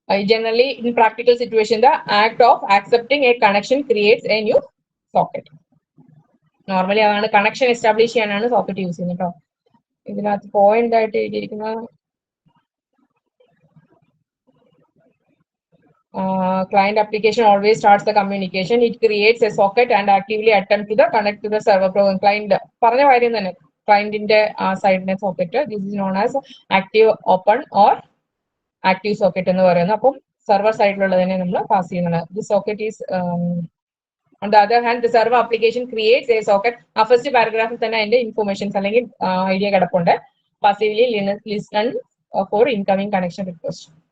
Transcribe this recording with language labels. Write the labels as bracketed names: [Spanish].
[English] Generally, in practical situation, the act of accepting a connection creates a new socket. [Malayalam] Normally, അതാണ് connection establish ചെയ്യാനാണ് socket use ചെയ്യുന്നത് കേട്ടോ. ഇതിനകത്ത് point ആയിട്ട് എഴുതിയിരിക്കുന്ന [English] client application always starts the communication. It creates a socket and actively attempt to connect to the server program. [Malayalam] Client പറഞ്ഞ കാര്യം തന്നെ, ക്ലയന്റിന്റെ സൈഡിന്റെ socket. [English] this is known as active open or active socket [Malayalam] എന്ന് പറയുന്നത്. അപ്പം server സൈഡിലുള്ളതിനെ നമ്മൾ pass ചെയ്യുന്നത്. [English] The socket is on the other hand the server application creates a socket. [Malayalam] ആ first പാരഗ്രാഫിൽ തന്നെ അതിന്റെ ഇൻഫർമേഷൻസ് അല്ലെങ്കിൽ ഐഡിയ കിടപ്പുണ്ട്. [English] Passively listen for incoming connection request.